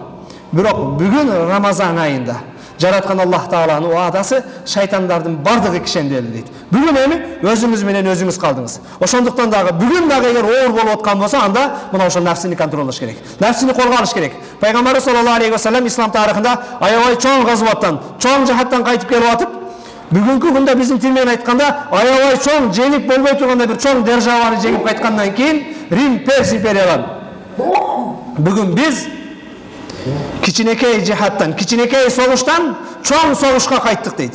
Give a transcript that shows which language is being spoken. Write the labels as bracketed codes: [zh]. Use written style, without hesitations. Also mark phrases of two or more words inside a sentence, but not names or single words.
[ky] Бирок бүгүн Рамазан айында жараткан Аллах Тааланын уадасы шайтандардын бардыгы кишенделди дейт. Бүгүн эми өзүңүз менен өзүңүз калдыңыз. Ошондуктан дагы бүгүн дагы эгер оор болуп аткан болсо, анда мына ошол нафсини контролдош керек. Нафсини колго алыш керек. Пайгамбарыбыз [ar] صلى الله عليه وسلم [ky] ислам тарыхында аябай чоң газваттан, чоң жахаттан кайтып келип атып, бүгүнкү күндө биздин тил менен айтканда аябай чоң жеңип болбой турганда бир чоң державаны жеңип кайткандан кийин Рим Перс империяларын. Бүгүн биз кичинекей жихаттан, кичинекей согуштан чоң согушка кайттык дейт.